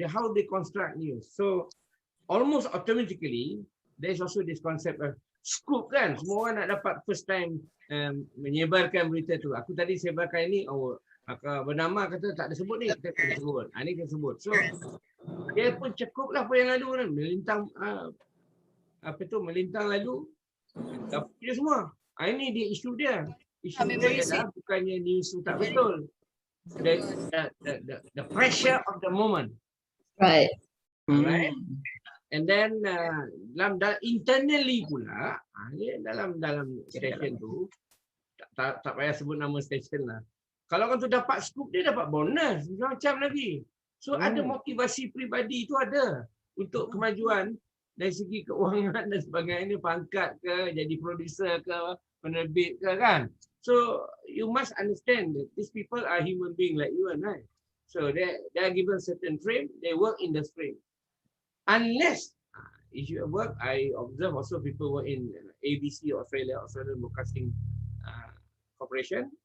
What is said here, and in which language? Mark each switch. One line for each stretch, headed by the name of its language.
Malay: Dia
English: how they construct news. So almost automatically there is also this concept of scoop kan.
Malay: Semua orang nak dapat
English: first time
Malay: menyebarkan berita tu. Aku tadi sebarkan ini, bernama kata tak ada sebut ni, kita kena sebut. Ini kita sebut. So dia pun cukuplah apa yang lalu kan. Melintang melintang lalu dapat dia semua. Ini dia isu dia. Isu dia adalah bukannya news tu tak betul.
English: The pressure of the moment. Right. Right. And then
Malay: dalam internally pula dalam station tu tak payah sebut nama station lah. Kalau orang tu dapat scoop dia dapat bonus macam lagi. So ada motivasi peribadi tu ada untuk kemajuan dari segi keuangan dan sebagainya, pangkat ke, jadi producer ke, penerbit ke kan.
English: So you must understand that these people are human beings like you and I. So they are given certain frame, they work in the frame. Unless if you work, I observe also people work in ABC, Australian Broadcasting Corporation.